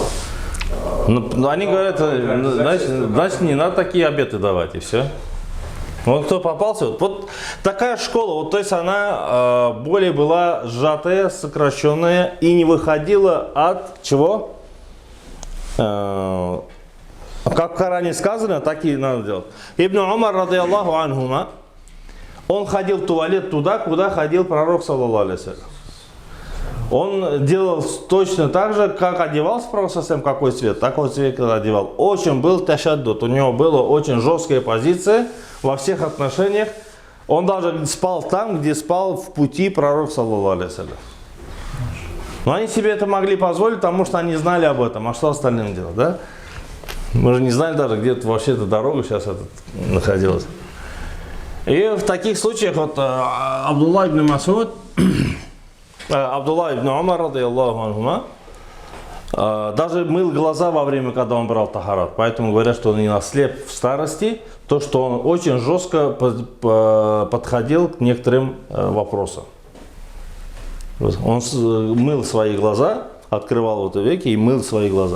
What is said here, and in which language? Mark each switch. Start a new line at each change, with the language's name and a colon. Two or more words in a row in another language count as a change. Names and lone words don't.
Russian: Ну, они говорят, значит, не надо такие обеты давать, и все. Вот кто попался, вот такая школа, вот, то есть она более была сжатая, сокращенная и не выходила от чего? Как в Коране сказано, так и надо делать. Ибн Умар,
Arabic: رضي الله عنهما,
Russian: он ходил в туалет туда, куда ходил пророк,
Arabic: صلى الله عليه وسلم.
Russian: Он делал точно так же, как одевался пророк, саллаллаху, какой цвет, такой цвет одевал. Очень был ташаддуд, у него была очень жесткая позиция во всех отношениях. Он даже спал там, где спал в пути пророк,
Arabic: صلى الله عليه وسلم.
Russian: Но они себе это могли позволить, потому что они знали об этом. А что остальным делать, да? Мы же не знали даже, где вообще эта дорога сейчас находилась. И в таких случаях вот Абдуллах ибн Мас'уд Абдулла ибн Умар,
Arabic: رضي الله عنهما,
Russian: даже мыл глаза во время, когда он брал тахарат. Поэтому говорят, что он не ослеп в старости, то, что он очень жестко подходил к некоторым вопросам. Он мыл свои глаза, открывал вот веки и мыл свои глаза.